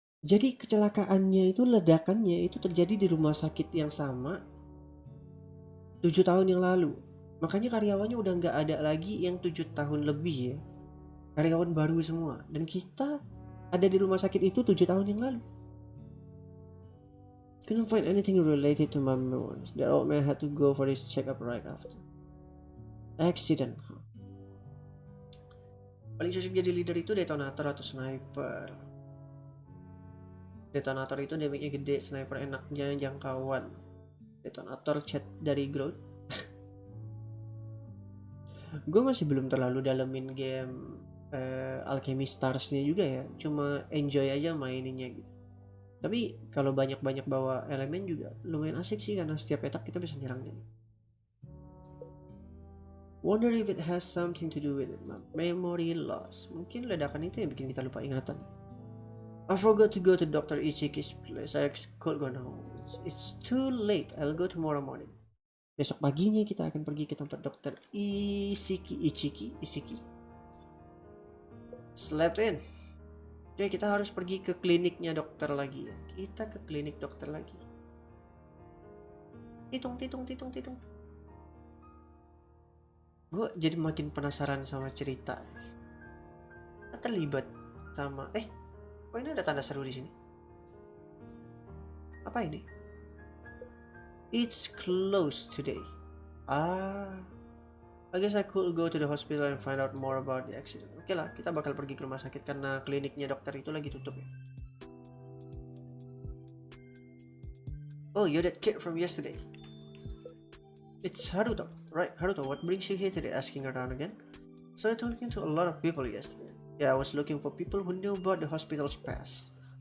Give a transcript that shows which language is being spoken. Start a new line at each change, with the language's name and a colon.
Indonesian: Jadi kecelakaannya itu, ledakannya itu terjadi di rumah sakit yang sama 7 tahun yang lalu. Makanya karyawannya udah nggak ada lagi yang 7 tahun lebih ya. Karyawan baru semua. Dan kita ada di rumah sakit itu 7 tahun yang lalu.
English: Couldn't find anything related to my memories. The old man had to go for his checkup right after. Accident.
Indonesian: Paling cocok jadi leader itu detonator atau sniper. Detonator itu damage-nya gede, sniper enaknya jangkauan. Detonator chat dari Ground. Gue masih belum terlalu dalemin game Alchemy Stars-nya juga ya. Cuma enjoy aja maininnya gitu. Tapi kalau banyak-banyak bawa elemen juga lumayan asik sih, karena setiap petak kita bisa nyerangnya.
English: Wonder if it has something to do with it. Memory loss.
Indonesian: Mungkin ledakan itu yang bikin kita lupa ingatan.
English: I forgot to go to Dr. Ichiki's place. I could go now. It's too late. I'll go tomorrow morning.
Indonesian: Besok paginya kita akan pergi ke tempat Dr.
English: Ichiki. Slept in.
Indonesian: Oke, kita harus pergi ke kliniknya dokter lagi ya. Kita ke klinik dokter lagi. Titung. Gue jadi makin penasaran sama cerita. Kita terlibat sama kok ini ada tanda seru di sini? Apa ini?
English: It's closed today. I guess I could go to the hospital and find out more about the accident.
Indonesian: Oke lah, kita bakal pergi ke rumah sakit karena kliniknya dokter itu lagi tutup ya.
English: Oh, you're that kid from yesterday. It's Haruto. Right, Haruto, what brings you here today asking around again? So I talking to a lot of people yesterday. Yeah, I was looking for people who knew about the hospital's past.